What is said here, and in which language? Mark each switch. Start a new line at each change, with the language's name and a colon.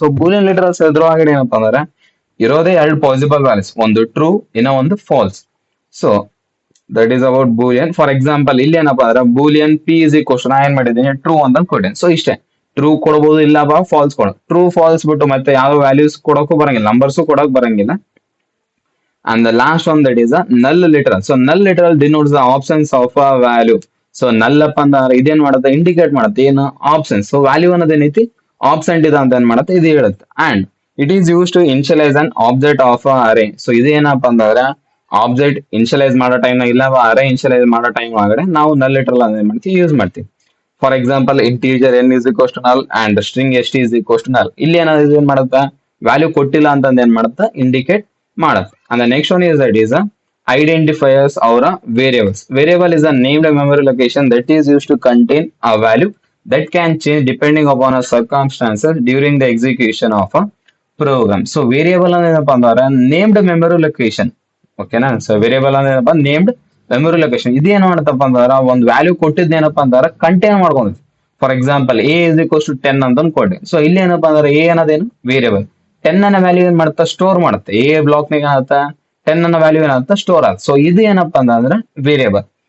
Kannada: So Boolean ಲಿಟರಲ್ಸ್ ಎದುರುಗಡೆ ಏನಪ್ಪಾ ಅಂದ್ರೆ ಇರೋದೇ 2 ಪಾಸಿಬಲ್ ವ್ಯಾಲ್ಯೂಸ್, ಒಂದು ಟ್ರೂ ಇನ್ನ ಒಂದು falls.
English: So that is about boolean. For example
Kannada: ಇಲ್ಲಿ ಏನಪ್ಪಾ ಅಂದ್ರೆ
English: boolean p is equal
Kannada: ನಾ ಏನ್ ಮಾಡಿದ್ದೀನಿ ಟ್ರೂ ಅಂತ ಕೊಟ್ಟಿದ್ದೀನಿ. ಸೊ ಇಷ್ಟೇ, ಟ್ರೂ ಕೊಡಬಹುದು, ಇಲ್ಲ ಫಾಲ್ಸ್ ಕೊಡ. ಟ್ರೂ ಫಾಲ್ಸ್ ಬಿಟ್ಟು ಮತ್ತೆ ಯಾವ ವ್ಯಾಲ್ಯೂಸ್ ಕೊಡೋಕ್ಕೂ ಬರಂಗಿಲ್ಲ, ನಂಬರ್ಸ್ ಕೊಡಕ್ ಬರಂಗಿಲ್ಲ.
English: And the last one that is a null literal. So null literal denotes the absence of a value.
Kannada: So null ಅಪ್ಪ ಅಂದ್ರೆ ಇದೇನ್ ಮಾಡುತ್ತೆ, ಇಂಡಿಕೇಟ್ ಮಾಡುತ್ತೆ ಏನು ಆಪ್ಷನ್ಸ್. ಸೊ ವ್ಯಾಲ್ಯೂ ಅನ್ನೋದೇನೈತಿ ಆಬ್ಸೆಂಟ್ ಇದೆ ಅಂತ ಏನ್ ಮಾಡುತ್ತೆ, ಇದು ಹೇಳುತ್ತೆ.
English: And it is use to initialise an object of array.
Kannada: So ಇದೇನಪ್ಪ ಅಂದ್ರೆ ಆಬ್ಜೆಕ್ಟ್ ಇನ್ಶಿಯಲೈಸ್ ಮಾಡೋ ಟೈಮ್ ಇಲ್ಲ ಅರೇ ಇನ್ಶಿಯಲೈಸ್ ಮಾಡೋ ಟೈಮ್ ಒಳಗಡೆ ನಾವು null literal ಅಂತ ಏನ್ ಮಾಡ್ತೀವಿ ಯೂಸ್ ಮಾಡ್ತೀವಿ.
English: For example integer n is equals to null and string st is equals to null.
Kannada: ಇಲ್ಲಿ ಏನಾದ್ರು ಏನ್ ಮಾಡುತ್ತಾ ವ್ಯಾಲ್ಯೂ ಕೊಟ್ಟಿಲ್ಲ ಅಂತಂದ್ ಏನ್ ಮಾಡುತ್ತಾ ಇಂಡಿಕೇಟ್ ಮಾಡುತ್ತೆ.
English: And the next one is that is a identifiers or a variables. Variable is a named memory location that is used to contain a value that can change depending upon a circumstances during the execution of a program. So variable
Kannada: ಏನಪ್ಪಾ ಅಂದ್ರೆ
English: named memory location.
Kannada: ಓಕೆನಾ. So variable ಏನಪ್ಪಾ named memory location. ಇದೇನ್ ಮಾಡತ್ತಪ್ಪ ಅಂದ್ರೆ ಒಂದು value ಕೊಟ್ಟಿದ್ದೇನಪ್ಪಾ ಅಂದ್ರೆ contain ಮಾಡ್ಕೊಂಡಿದ್ವಿ. For example A is equals to 10 ಅಂತ ಕೊಡಿ. ಸೊ ಇಲ್ಲಿ ಏನಪ್ಪಾ ಅಂದ್ರೆ ಎ ಅನ್ನೋದೇನು ವೇರಿಯಬಲ್, 10 ಅನ್ನ ವ್ಯಾಲ್ಯೂ ಏನ್ ಮಾಡುತ್ತಾ ಸ್ಟೋರ್ ಮಾಡುತ್ತೆ. ಎ ಬ್ಲಾಕ್ ನಾಗ ಏನಾಗುತ್ತೆ 10 ಅನ್ನ ವ್ಯಾಲ್ಯೂ ಏನಾಗುತ್ತೆ ಸ್ಟೋರ್ ಆಗುತ್ತೆ. ಸೊ ಇದು ಏನಪ್ಪಾ ಅಂದ್ರೆ ವೇರಿಯಬಲ್.